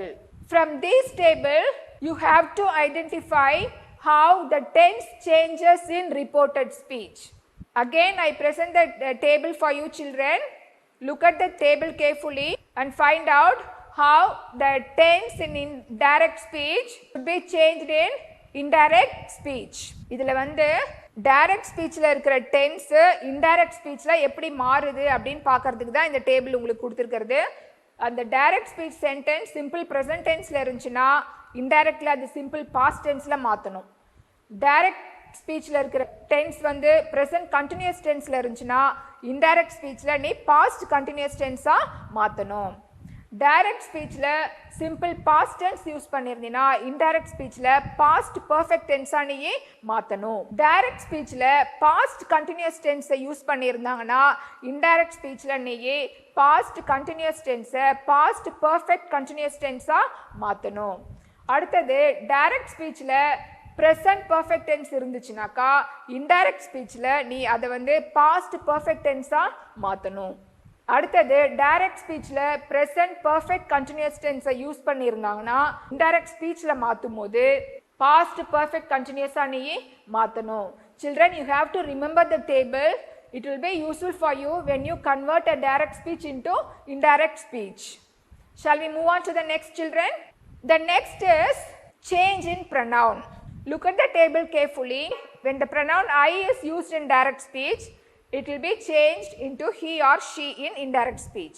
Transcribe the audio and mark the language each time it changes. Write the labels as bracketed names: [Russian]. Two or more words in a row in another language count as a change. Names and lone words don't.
[English] From this table, you have to identify how the tense changes in reported speech. Again, I present the table for you, children. Look at the table carefully and find out how the tense in indirect speech should be changed in indirect speech. [Tamil] இதில் வந்து [English] direct speech [Tamil] ல இருக்கிற tense [English] indirect speech [Tamil] ல எப்படி மாறுது அப்படின்னு பார்க்கறதுக்கு தான் இந்த டேபிள் உங்களுக்கு கொடுத்துருக்கிறது. அந்த [English] direct speech sentence simple present tense [Tamil] ல இருந்துச்சுன்னா indirectல அது [English] simple past tense [Tamil] ல மாற்றணும். [English] direct speech [Tamil] ல இருக்கிற tense வந்து [English] present continuous tense [Tamil] ல இருந்துச்சுன்னா [English] indirect speech [Tamil] ல நீ [English] past continuous tense- [Tamil] ஆ மாற்றணும். [English] direct speech [Tamil] ல [English] simple past tense [Tamil] யூஸ் பண்ணியிருந்தீங்கன்னா [English] indirect speech [Tamil] ல [English] past perfect tense- [Tamil] ஆ நீ மாற்றணும். [English] direct speech [Tamil] ல [English] past continuous tense- [Tamil] ஐ யூஸ் பண்ணியிருந்தாங்கன்னா [English] indirect speech [Tamil] ல நீ [English] past continuous tense- [Tamil] ஐ [English] past perfect continuous tense- [Tamil] ஆ மாற்றணும். அடுத்தது [English] direct speech [Tamil] ல [English] present perfect tense [Tamil] இருந்துச்சுனாக்கா [English] indirect speech [Tamil] ல நீ அதை வந்து [English] past perfect tense- [Tamil] ஆ மாற்றணும். அடுத்தது [English] direct speech [Tamil] ல [English] present perfect continuous tense- [Tamil] ஐ யூஸ் பண்ணியிருந்தாங்கன்னா [English] indirect speech [Tamil] ல மாற்றும் போது [English] past perfect continuous- [Tamil] ஆ நீ மாற்றணும். [English] Children, you have to remember the table. It will be useful for you when you convert a direct speech into indirect speech. Shall we move on to the next, children? The next is change in pronoun. Look at the table carefully. When the pronoun I is used in direct speech, it will be changed into he or she in indirect speech.